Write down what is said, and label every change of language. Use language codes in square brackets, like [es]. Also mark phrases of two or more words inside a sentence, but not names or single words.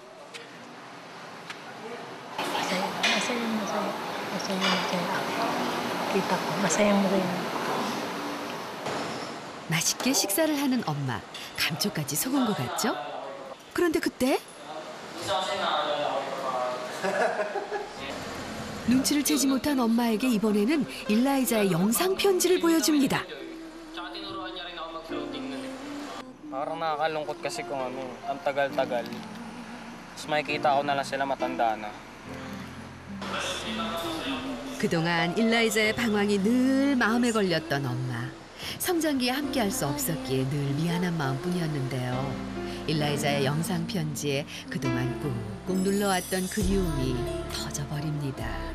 [ko] 맛있게 식사를 하는 엄마. 감쪽같이 속은 것 같죠? 그런데 그때 눈치를 채지 못한 엄마에게 이번에는 일라이자의 영상 편지를 보여줍니다. [tl] Parang nakakalungkot kasi kung ang tagal-tagal. Tapos makikita ko na lang sila matanda na. [ko] 그동안 일라이자의 방황이 늘 마음에 걸렸던 엄마. 성장기에 함께할 수 없었기에 늘 미안한 마음뿐이었는데요. 일라이자의 영상 편지에 그동안 꾹꾹 눌러왔던 그리움이 터져버립니다.